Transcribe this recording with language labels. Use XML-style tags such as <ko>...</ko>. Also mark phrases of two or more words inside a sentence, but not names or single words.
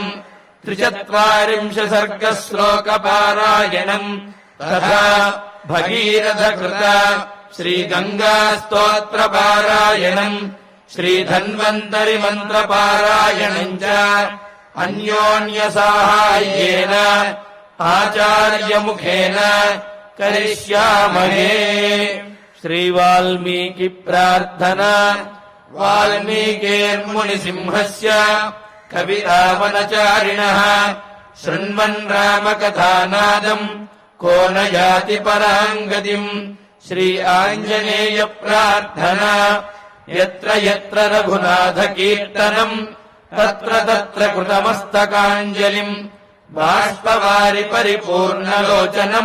<sa>43 సర్గ శ్లోక పారాయణం తథా భగీరథ కృత శ్రీ గంగా స్తోత్ర పారాయణం శ్రీ ధన్వంతరి మంత్ర పారాయణం చ అన్యోన్య సాహాయ్యేన ఆచార్య ముఖేన కరిష్యామహే. శ్రీ వాల్మీకి ప్రార్థన. వాల్మీకిర్మునిసింహస్య कवितावनचारिणः शृण्वन् रामकथानादम् को न याति पराम् गतिम् श्री आञ्जनेय प्रार्थना यत्र यत्र रघुनाथकीर्तनम् तत्र तत्र कृतमस्तकाञ्जलिम् बाष्पवारि परिपूर्णलोचनम्</sa>